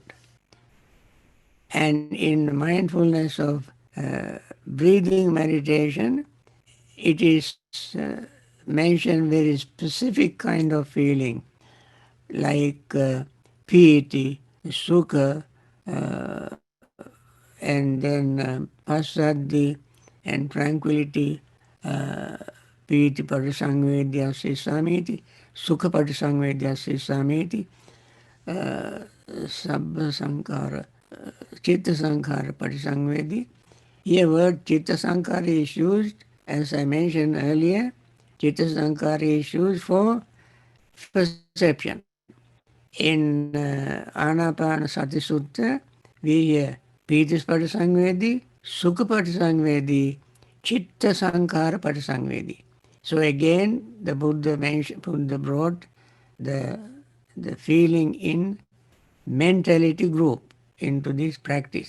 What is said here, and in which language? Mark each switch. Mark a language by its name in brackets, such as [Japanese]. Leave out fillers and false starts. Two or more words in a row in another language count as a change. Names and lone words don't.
[English] And in mindfulness of breathing meditation, it is mentioned very specific kind of feeling, like [Pali] piti, sukha, [English] and then passaddhi and tranquility, [Pali] piti parisangvedyasi samiti, sukha parisangvedyasi samiti, sabba sankara, chitta sankara parisangvedi. [English] Here word [Pali] chitta sankara [English] is used, as I mentioned earlier, [Pali] chitta sankara [English] is used for perception. In Anapanasati Sutta, we hear [Pali] Pitis Patisangvedi, Sukha Patisangvedi, Chitta Sankara Patisangvedi. [English] So again, the Buddha brought the feeling in mentality group into this practice.